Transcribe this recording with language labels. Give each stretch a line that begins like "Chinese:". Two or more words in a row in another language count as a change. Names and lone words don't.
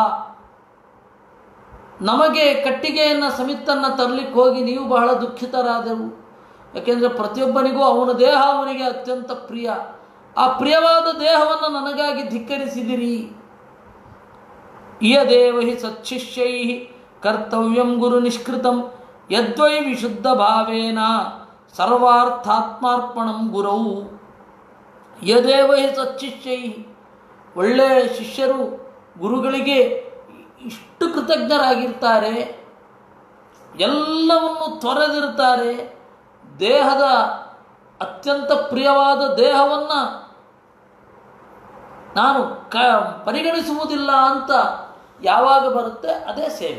Kannada: ನಮಗೆ ಕಟ್ಟಿಗೆಯನ್ನು ಸಮಿತ್ತನ್ನು ತರಲಿಕ್ಕೆ ಹೋಗಿ ನೀವು ಬಹಳ ದುಃಖಿತರಾದೆವು. ಯಾಕೆಂದರೆ ಪ್ರತಿಯೊಬ್ಬನಿಗೂ ಅವನ ದೇಹ ಅವನಿಗೆ ಅತ್ಯಂತ ಪ್ರಿಯ. ಆ ಪ್ರಿಯವಾದ ದೇಹವನ್ನು ನನಗಾಗಿ ಧಿಕ್ಕರಿಸಿದಿರಿ.
Sanskrit: ಇಯದೇವ ಹಿ ಸಚ್ಚಿಷ್ಯೈ ಕರ್ತವ್ಯಂ ಗುರು ನಿಷ್ಕೃತಂ ಯದ್ವೈ ವಿಶುದ್ಧ ಭಾವೇನ ಸರ್ವಾರ್ಥಾತ್ಮಾರ್ಪಣಂ ಗುರೌ. ಯದೇವ ಹಿ ಸಚ್ಚಿಷ್ಯೈ,
Kannada: ಒಳ್ಳೆಯ ಶಿಷ್ಯರು ಗುರುಗಳಿಗೆ ಇಷ್ಟು ಕೃತಜ್ಞರಾಗಿರ್ತಾರೆ, ಎಲ್ಲವನ್ನು ತೊರೆದಿರ್ತಾರೆ. ದೇಹದ ಅತ್ಯಂತ ಪ್ರಿಯವಾದ ದೇಹವನ್ನು ನಾನು ಪರಿಗಣಿಸುವುದಿಲ್ಲ ಅಂತ ಯಾವಾಗ ಬರುತ್ತೆ ಅದೇ ಸೇವೆ.